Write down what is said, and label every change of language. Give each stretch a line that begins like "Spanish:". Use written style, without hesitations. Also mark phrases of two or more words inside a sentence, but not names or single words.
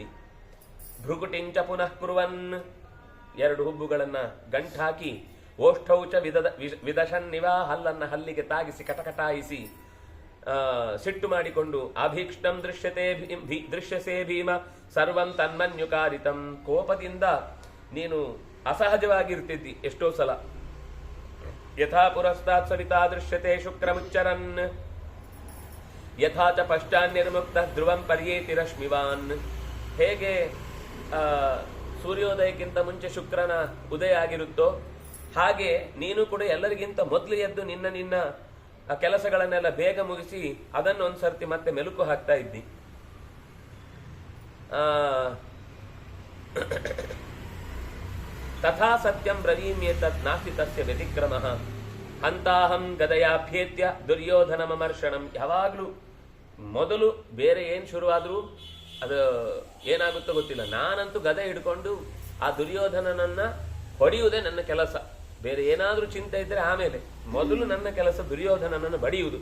Sanskrit: ಭೃಗುಟಿಂಚ ಪುನಃ ಕುರುವನ್,
Kannada: 2 ಹುಬ್ಬುಗಳನ್ನ ಗಂಟಾಕಿ
Sanskrit: ಓಷ್ಠೌಚ ವಿದಶನ್ನಿವ,
Kannada: ಹಲ್ಲನ್ನ ಹಲ್ಲಿಗೆ ತಾಗಿಸಿ ಕಟಕಟಾಯಿಸಿ ಸಿಟ್ಟು ಮಾಡಿಕೊಂಡು
Sanskrit: ಅಭೀಕ್ಷ್ಣಂ ದೃಶ್ಯಸೇ ಭೀಮ ಸರ್ವಂ ತನ್ಮನ್ಯುಕಾರಿತಂ,
Kannada: ಕೋಪದಿಂದ ನೀನು ಅಸಹಜವಾಗಿರ್ತಿದ್ದಿ ಎಷ್ಟೋ ಸಲ.
Sanskrit: ಯಥಾ ಪುರಸ್ತಾತ್ ಸವಿತಾ ದೃಶ್ಯತೆ ಶುಕ್ರಮುಚ್ಚರನ್ ಯಥಾ ಚ ಪಶ್ಚಾನ್ನಿರ್ಮುಕ್ತ ಧ್ರುವಂ ಪರ್ಯೇತಿ ರಶ್ಮಿವಾನ್,
Kannada: ಹೇಗೆ ಸೂರ್ಯೋದಯಕ್ಕಿಂತ ಮುಂಚೆ ಶುಕ್ರನ ಉದಯ ಆಗಿರುತ್ತೋ ಹಾಗೆ ನೀನು ಕೂಡ ಎಲ್ಲರಿಗಿಂತ ಮೊದಲು ಎದ್ದು ನಿನ್ನ ಕೆಲಸಗಳನ್ನೆಲ್ಲ ಬೇಗ ಮುಗಿಸಿ ಅದನ್ನು ಒಂದ್ಸರ್ತಿ ಮತ್ತೆ ಮೆಲುಕು ಹಾಕ್ತಾ ಇದ್ದಿ.
Sanskrit: ತಥಾ ಸತ್ಯಂ ಬ್ರವೀಮ್ಯೇತತ್ ನಾಸ್ತಿ ತಸ್ಯ ವ್ಯತಿಕ್ರಮಃ ಹಂತಾಹಂ ಗದಯಾಭ್ಯೇತ್ಯ ದುರ್ಯೋಧನಮರ್ಷಣಂ.
Kannada: ಯಾವಾಗ್ಲೂ ಮೊದಲು ಬೇರೆ ಏನ್ ಶುರುವಾದ್ರೂ ಅದು ಏನಾಗುತ್ತೋ ಗೊತ್ತಿಲ್ಲ, ನಾನಂತೂ ಗದೆ ಹಿಡ್ಕೊಂಡು ಆ ದುರ್ಯೋಧನನನ್ನ ಹೊಡೆಯುವುದೇ ನನ್ನ ಕೆಲಸ. ಬೇರೆ ಏನಾದ್ರೂ ಚಿಂತೆ ಇದ್ರೆ ಆಮೇಲೆ, ಮೊದಲು ನನ್ನ ಕೆಲಸ ದುರ್ಯೋಧನನನ್ನು ಬಡಿಯುವುದು.